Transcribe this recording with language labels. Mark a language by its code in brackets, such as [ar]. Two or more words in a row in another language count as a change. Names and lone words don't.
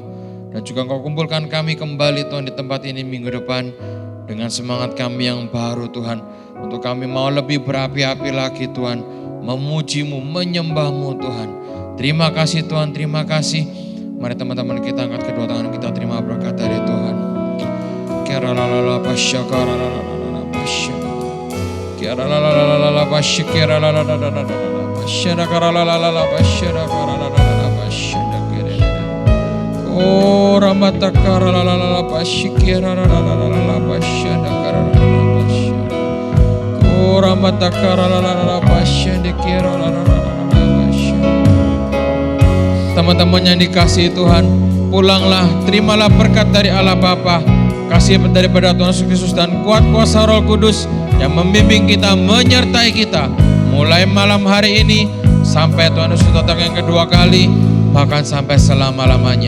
[id] Dan juga Engkau kumpulkan kami kembali Tuhan di tempat ini minggu depan. Dengan semangat kami yang baru Tuhan. Untuk kami mau lebih berapi-api lagi Tuhan. Memuji-Mu, menyembah-Mu Tuhan. Terima kasih Tuhan, terima kasih. Mari teman-teman kita angkat kedua tangan kita terima berkat dari Tuhan. Kira-lalala pasya, kara-lalala pasya. Kira-lalala pasya, kira-lalala pasya, kara-lalala pasya, kara-lalala pasya. Oh ramata kara-lalala pasya, kira-lalala pasya, kara-lalala pasya. Oh ramata kara-lalala pasya, kira-lalala pasya. Teman-teman yang dikasihi Tuhan, pulanglah, terimalah berkat dari Allah Bapa, kasih daripada Tuhan Yesus Kristus dan kuat kuasa Roh Kudus yang membimbing kita, menyertai kita mulai malam hari ini sampai Tuhan Yesus datang yang kedua kali, bahkan sampai selama-lamanya.